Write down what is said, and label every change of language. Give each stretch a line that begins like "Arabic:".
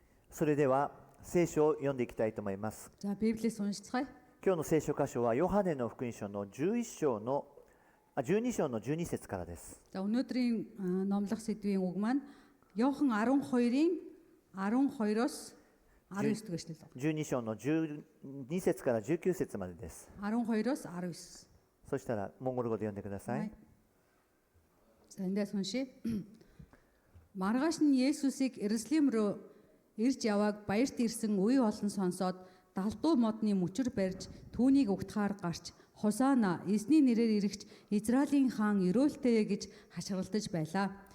Japanese: それでは聖書を読んでいきたいと思います。
Mongolian: За Библиэс уншицгаая.
Japanese: 今日の聖書箇所はヨハネの福音書の12章の12節からです。
Mongolian: За өнөөдрийн номлох сэдвийн үг маань Иохан 12-ийн 12-оос 19 дэх эшлэл.
Japanese: 12章の12節から19節までです。
Mongolian: 12-оос 19.
Japanese: そしたらモンゴル語で読んでください。
Mongolian: За эндээс уншия. Маргааш нь Есүсийг Иерусалим руу ирж явааг баярт ирсэн үе олон сонсоод далдуу модны мөчөр барьж түүнийг угтахаар гарч Хосана эзний нэрээр ирэгч Израилийн хаан өрөөлтэй гэж хашгиралдаж байлаа.